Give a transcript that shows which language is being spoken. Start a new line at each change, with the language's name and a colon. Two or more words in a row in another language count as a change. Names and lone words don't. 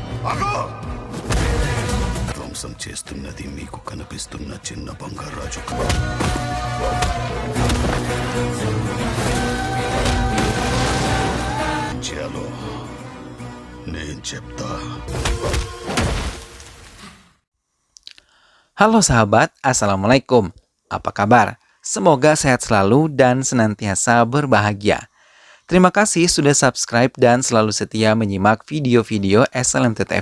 Telugu: ధ్వంసం చేస్తున్నది మీకు కనిపిస్తున్న చిన్న బంగారాజు. చలో నేను చెప్తా.
Indonesian: Halo sahabat, Assalamualaikum. Apa kabar? Semoga sehat selalu dan senantiasa berbahagia. Terima kasih sudah subscribe dan selalu setia menyimak video-video SLMT TV.